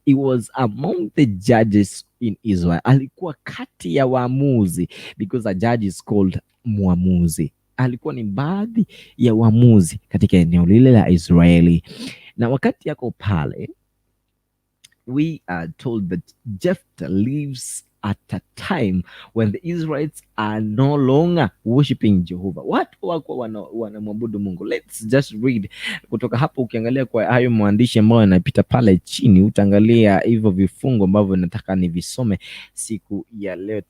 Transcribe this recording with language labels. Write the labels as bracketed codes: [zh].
[en] He was among the judges in Israel. [sw] Alikuwa kati ya waamuzi, [en] because a judge is called muamuzi. [sw] Alikuwa ni baadhi ya waamuzi katika eneo lile la Israeli. Na wakati yako pale, [en] we are told that Jephthah lives at a time when the Israelites are no longer worshiping Jehovah. [sw] Watu wako wanamwabudu Mungu. [en] Let's just read [sw] kutoka hapo. Ukiangalia kwa hayo maandishi ambayo yanapita pale chini, utaangalia hivyo vifungo ambavyo nataka nivisome siku ya leo.